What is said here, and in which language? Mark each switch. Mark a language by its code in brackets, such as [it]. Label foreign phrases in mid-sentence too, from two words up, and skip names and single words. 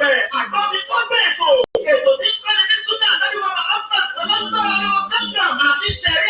[yo] Ètò tí kọ́ni ní Súnà Ànábì wa Muhammad [ar] صلى الله عليه وسلم [yo] àti